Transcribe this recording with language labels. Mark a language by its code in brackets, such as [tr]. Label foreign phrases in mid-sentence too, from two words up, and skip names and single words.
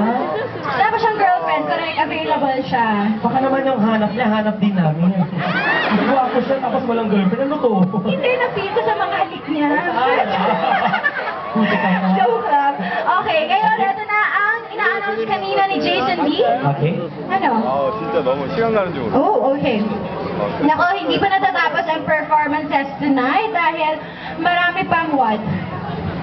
[tl] Wala pa siyang girlfriend, correct, available siya. Baka naman yung hanap niya, hanap din namin. Guwapo siya, tapos walang girlfriend. Ano to? Hindi, na-feel ko sa mga halik niya. Puti ka na. Joke lang. Okay, ngayon, ito na ang ina-announce kanina ni Jason D. Okay. Ano? [ko] 진짜 너무 시간 가는 줄 몰라. [tl] Oh, okay. Nako, hindi pa natatapos ang performances tonight dahil marami pang what?